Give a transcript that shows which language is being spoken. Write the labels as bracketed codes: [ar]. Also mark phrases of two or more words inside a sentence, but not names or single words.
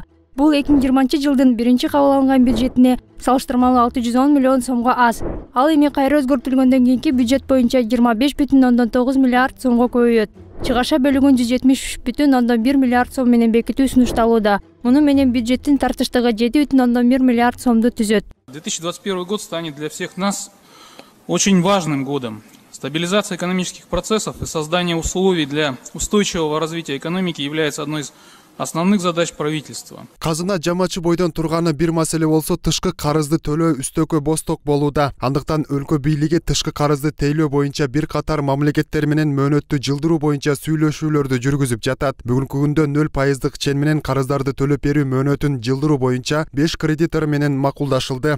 [ky] Бул 2020 жылдын биринчи кабыл алынган бюджетине салыштырмалуу 610 миллион сомго аз. Ал эми кайра өзгөртүлгөндөн кийинки бюджет боюнча 25,9 миллиард сомго көбөйөт. Чыгаша бөлүгүн 173,1 миллиард сом менен бекитүү сунушталууда. Муну менен бюджеттин тартыштыгы 7,1 миллиард сомду түзөт. [ru] 2021 год станет для всех нас очень важным годом. Стабилизация экономических процессов и создание условий для устойчивого развития экономики является одной из основных задач правительства. [ky] Казына жамачы бойдон турганы бир маселе болсо, тышкы карызды төлөө үстөккө босток болууда. Андыктан өлкө бийлиги тышкы карызды тейлөө боюнча бир катар мамлекеттер менен мөөнөттү жылдыруу боюнча сүйлөшүүлөрдү жүргүзүп жатат. Бүгүнкү күндө 0% чен менен карыздарды төлөп берүү мөөнөтүн жылдыруу боюнча 5 кредитор менен макулдашылды.